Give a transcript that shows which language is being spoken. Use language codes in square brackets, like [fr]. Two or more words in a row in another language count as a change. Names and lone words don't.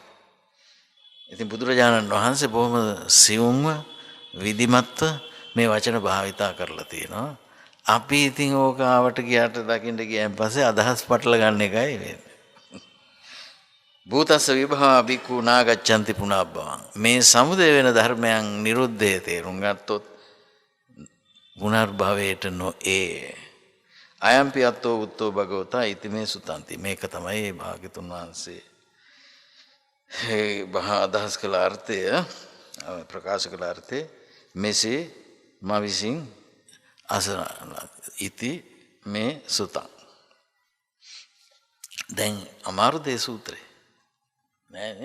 [si] ඉතින් බුදුරජාණන් වහන්සේ බොහොම සියුම්ව විධිමත්ව මේ වචන භාවිතා කරලා තියෙනවා. අපි ඉතින් ඕක ආවට ගියාට දකින්න ගියන් පස්සේ අදහස් පටල ගන්න එකයි වෙන්නේ. [pi] භූතස්ස විභව බිකු නාගච්ඡanti පුනබ්බවං. [si] මේ සමුදය වෙන ධර්මයන් නිරුද්ධය තේරුම් ගත්තොත් පුනර්භවයට නොඒ. [pi] අයම්පි අත්තෝ උත්තෝ භගවතා ඉති මේ සුතන්ති. [si] මේක තමයි භාග්‍යතුන් වහන්සේ අදහස් කළ අර්ථය ප්‍රකාශ කළ අර්ථය මෙසේ මා විසින් අසන [pi] ඉති මේ සුතං. [si] දැන් අමාරු දේ සූත්‍රේ නෑනේ.